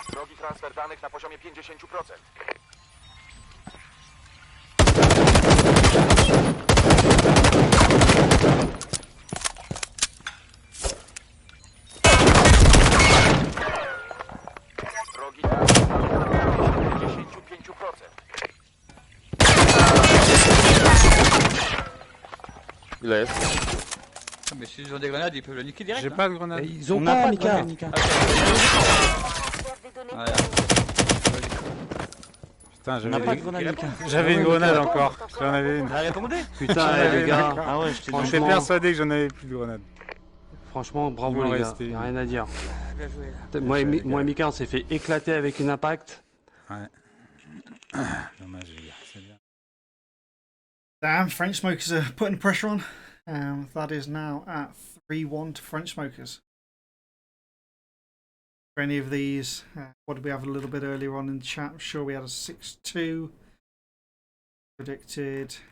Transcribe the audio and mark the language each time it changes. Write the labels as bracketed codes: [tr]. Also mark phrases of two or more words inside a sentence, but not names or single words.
[pl] Wrogi transfer danych na poziomie 50%. Wrogi transfer danych na poziomie 55%. Ile jest? [fr] Mais s'ils ont des grenades, ils peuvent le niquer direct. J'ai hein. pas de grenade. Ils ont On n'a pas, pas de Mika. grenade, Mika. Transfert des données Voilà. Putain, On n'a pas de grenade, Mika. j'avais une grenade encore. J'en avais une. Elle a répondu? Putain, les gars. Ah ouais, je t'ai dit. J'étais persuadé que j'en avais plus de grenade. Franchement, bravo Il m'en les gars. restait Y a une. rien à dire. Bien joué là. Moi et Mika, on s'est fait éclater avec une impact. Ouais. Dommage, les gars. C'est bien. [en] Damn, French smokers are putting pressure on. That is now at 3-1 to French smokers. For any of these, what did we have a little bit earlier on in the chat? I'm sure we had a 6-2 predicted.